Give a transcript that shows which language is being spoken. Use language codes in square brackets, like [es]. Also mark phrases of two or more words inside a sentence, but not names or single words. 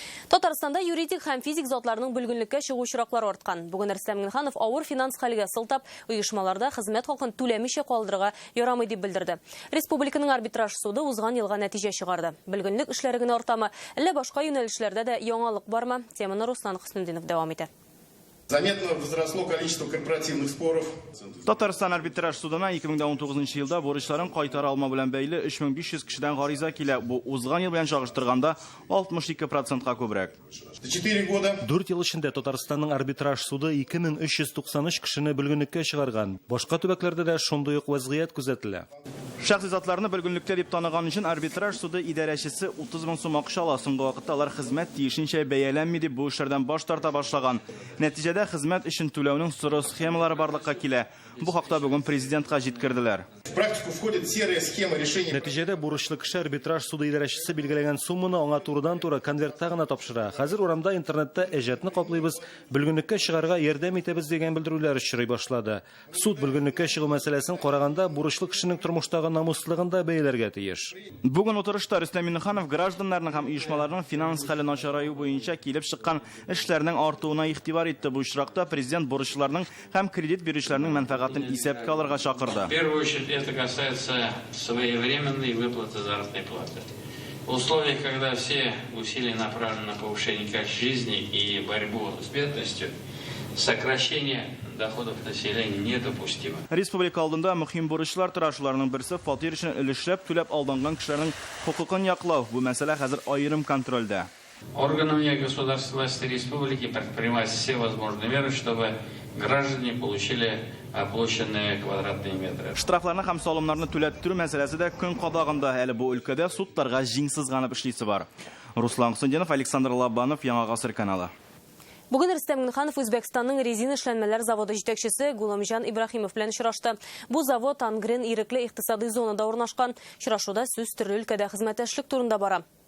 [tt] Татарстанда юридик һәм физик затларның бүлгенлеккә чыгу очраклары арткан. Бүген Рөстәм Миңнеханов авыр финанс хәлгә сылтап, оешмаларда хезмәт хакын түләмичә калдырырга ярамый дип белдерде. Республиканың арбитраж суды узган елга нәтиҗә чыгарды. Бүлгенлек эшләре генә артамы, әллә башка юнәлешләрдә дә яңалык бармы? Теманы Руслан Хөснетдинов дәвам итә. [ru] Заметно возросло количество корпоративных споров. [tt] Татарстан арбитраж судына 2019 елда бурычларын кайтара алма белән бәйле 3500 кешедән гариза килә. Бу узган ел белән чагыштырганда 62%-ка күбрәк. [ru] 4 года. [tt] 4 ел эчендә Татарстанның арбитраж суды 2393 кешене бүлгенлеккә чыгарган. Башка төбәкләрдә дә шундый ук вазгыять күзәтелә. Шәхси затларны бүлгенлектә дип танаган өчен арбитраж суды идарәчесе 30 мең сум акча ала. Соңгы вакытта алар хезмәт тиешенчә бәяләнми дип бу эшләрдән баш тарта башлаган. Нәтиҗәдә хезмәт өчен түләүнең соры схемалары барлыкка килә. Бу хакта бүген президентка җиткерделәр. [ru] В практику входит серая схема решения. [tt] Нәтиҗәдә бурычлы кеше арбитраж суды идарәчесе билгеләгән сумманы аңа турыдан-туры конвертта гына тапшыра. Хәзер урамда интернетта әҗәтне каплыйбыз, бүлгенлеккә чыгарга ярдәм итәбез дигән белдерүләр очрый башлады. Суд бүлгенлеккә чыгу мәсьәләсен караганда бурычлы кешенең тормыштагы намуслыгын да бәяләргә тиеш. Бүген утырышта Рөстәм Миңнеханов гражданнарның һәм оешмаларның финанс хәле начараю буенча килеп чыккан эшләрнең артуына игътибар итте. Бу очракта президент бурычларның һәм кредит бирүчеләрнең мәнфәгатен исәпкә алырга чакырды. [ru] В первую очередь это касается своевременной выплаты заработной платы. В условиях, когда все усилия направлены на повышение качества жизни и борьбу с бедностью, сокращение доходов населения недопустимо. [tt] Республика алдында мөһим бурычлар тырашуларының берсе фатир өчен өлешләп түләп алынган кешеләрнең хукукын яклау. Бу мәсьәлә хәзер аерым контрольдә. [ru] Органами государственной власти республики предпринимать все возможные меры, чтобы граждане получили оплаченные квадратные метры. [tt] Штрафларны һәм салымнарны түләттерү мәсьәләсе дә көн кадагында. Әле бу өлкәдә судтарга җиңсезганып эшлисе бар. Руслан Хөснетдинов, Александр Лабанов, Яңа Гасыр каналы. Бүген Рөстәм Миңнеханов Үзбәкстанның резина эшләнмәләр заводы җитәкчесе Гуламҗан Ибраһимов белән очрашты. Бу завод Ангрен ирекле икътисади зонада урнашкан. Очрашуда сүз төрле өлкәдә хезмәттәшлек турында бара.